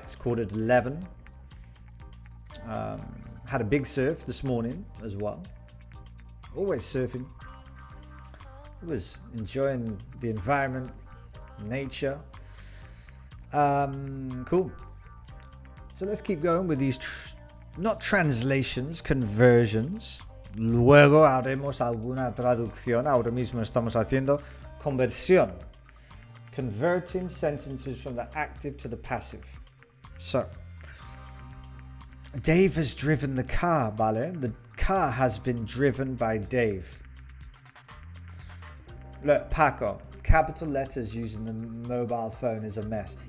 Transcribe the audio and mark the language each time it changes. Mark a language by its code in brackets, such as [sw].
[en] It's quarter to 11. Had a big surf this morning as well. Always surfing. Always enjoying the environment, nature. Cool. So let's keep going with these, not translations, conversions. [es] Luego haremos alguna traducción. Ahora mismo estamos haciendo conversión. [en] Converting sentences from the active to the passive. So, Dave has driven the car, ¿vale? The car has been driven by Dave. Look, Paco, capital letters using the mobile phone is a mess.